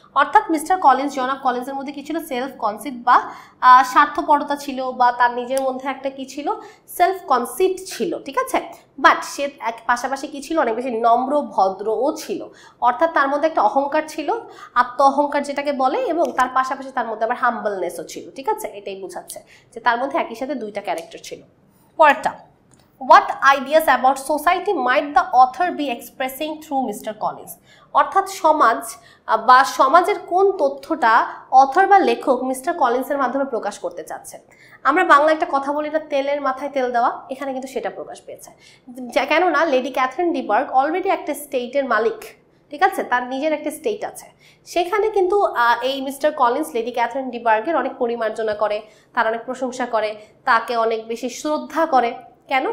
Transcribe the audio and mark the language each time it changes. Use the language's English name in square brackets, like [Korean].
[Bangla] অর্থাৎ mister Collins, জনাব কলিন্সের মধ্যে কি ছিল? সেলফ কনসিট বা স্বার্থপরতা ছিল বা তার নিজের মধ্যে একটা কি ছিল? সেলফ কনসিট ছিল। ঠিক আছে, বাট সে পাশাপাশি কি ছিল? অনেক বেশি নম্র, ভদ্রও ছিল। অর্থাৎ তার মধ্যে একটা অহংকার ছিল, আত্ম অহংকার যেটাকে বলে, এবং তার পাশাপাশি তার মধ্যে আবার হাম্বলনেসও ছিল। ঠিক আছে, এটাই বোঝাচ্ছে যে তার মধ্যে একই সাথে দুইটা ক্যারেক্টার ছিল। পরেরটা, [English] what ideas about society might the author be expressing through Mr. Collins? [Bangla] অর্থাৎ সমাজ বা সমাজের কোন তথ্যটা অথর বা লেখক মিস্টার কলিন্সের মাধ্যমে প্রকাশ করতে চাচ্ছেন? আমরা বাংলা একটা কথা বলি না, তেলের মাথায় তেল দেওয়া, এখানে কিন্তু সেটা প্রকাশ পেয়েছে। কেননা লেডি ক্যাথরিন ডি বার্গ অলরেডি একটা স্টেটের মালিক। ঠিক আছে, তার নিজের একটা স্টেট আছে, সেখানে কিন্তু এই mister Collins lady Catherine D বার্গের অনেক পরিমার্জনা করে, তার অনেক প্রশংসা করে, তাকে অনেক বেশি শ্রদ্ধা করে। কেন?